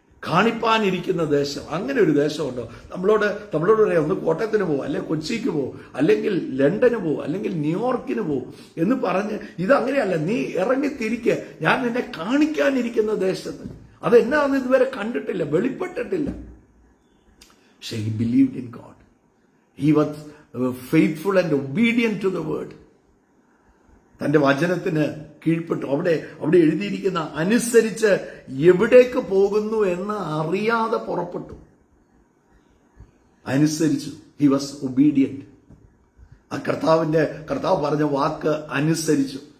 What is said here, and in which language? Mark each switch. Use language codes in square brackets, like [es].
[ml] കാണിപ്പാനിരിക്കുന്ന ദേശം, അങ്ങനെ ഒരു ദേശമുണ്ടോ? നമ്മളോട് പറയാം, ഒന്ന് കോട്ടയത്തിന് പോകും, അല്ലെങ്കിൽ കൊച്ചിക്ക് പോകും, അല്ലെങ്കിൽ ലണ്ടന് പോകും, അല്ലെങ്കിൽ ന്യൂയോർക്കിന് പോകും എന്ന് പറഞ്ഞ്, ഇതങ്ങനെയല്ല. നീ ഇറങ്ങിത്തിരിക്കുക, ഞാൻ നിന്നെ കാണിക്കാനിരിക്കുന്ന ദേശത്ത്. അതെന്നാന്ന് ഇതുവരെ കണ്ടിട്ടില്ല, വെളിപ്പെട്ടിട്ടില്ല. പക്ഷെ [en] he believed in God. He was faithful and obedient to the word. [ml] തന്റെ വചനത്തിന് കീഴ്പ്പെട്ടു. അവിടെ എഴുതിയിരിക്കുന്ന അനുസരിച്ച് എവിടേക്ക് പോകുന്നു എന്ന് അറിയാതെ പുറപ്പെട്ടു. അനുസരിച്ചു. [en] He was obedient. [ml] ആ കർത്താവ് പറഞ്ഞ വാക്ക് അനുസരിച്ചു.